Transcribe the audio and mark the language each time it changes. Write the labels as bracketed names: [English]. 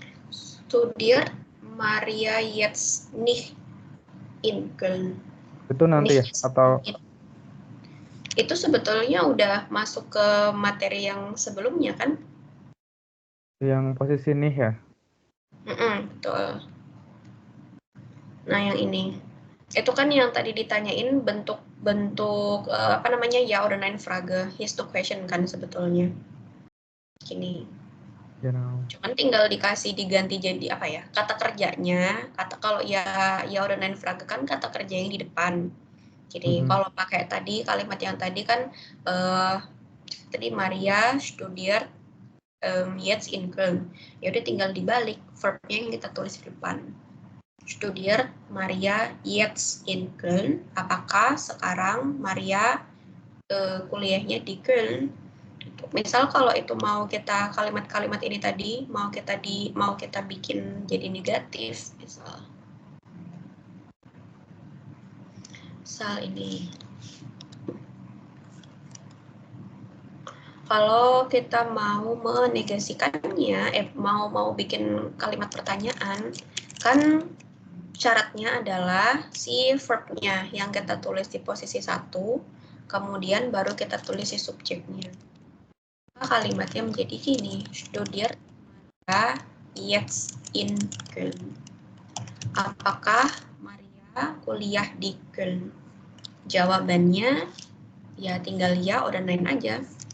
[German] Studiert Maria jetzt nicht in Köln. [Indonesian] Itu nanti ya? Atau itu sebetulnya udah masuk ke materi yang sebelumnya kan? yang posisi nih ya? Betul. Nah, yang ini. Itu kan yang tadi ditanyain bentuk apa namanya, ya oder nein Frage, [English] yes to question [Indonesian] kan sebetulnya. Gini. Cuman tinggal diganti jadi apa ya? Kata kerjanya, kalau [German] ya oder nein Frage [Indonesian] kan kata kerja yang di depan. Jadi kalau pakai tadi kalimat yang tadi kan tadi [German] Maria studiert jetzt in Köln. [Indonesian] Ya udah tinggal dibalik verbnya yang kita tulis di depan. [German] Studiert Maria jetzt in Köln. [Indonesian] Apakah sekarang Maria kuliahnya di Köln? Misal kalau itu mau kita kalimat-kalimat ini tadi mau kita bikin jadi negatif, misal Misal ini. Kalau kita mau menegasikannya, mau bikin kalimat pertanyaan, kan syaratnya adalah si verb-nya yang kita tulis di posisi 1, kemudian baru kita tulis si subjeknya. Kalimatnya menjadi gini, [German] studiert Maria jetzt in Köln. [Indonesian] Apakah Maria kuliah di Köln? Jawabannya ya tinggal [German] ya oder nein [Indonesian] aja.